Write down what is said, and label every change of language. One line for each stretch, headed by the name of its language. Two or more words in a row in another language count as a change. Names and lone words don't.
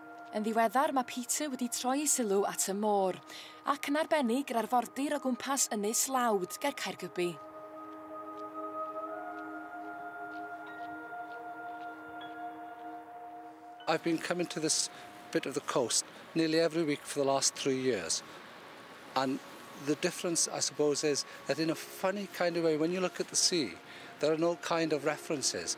Welsh: Yn ddiweddar mae Peter wedi troi ei sylw at y môr, ac yn arbennig yr arfordir o gwmpas Ynys Lawd ger Caergybi.
English: I've been coming to this bit of the coast nearly every week for the last 3 years. And the difference, I suppose, is that in a funny kind of way, when you look at the sea, there are no kind of references.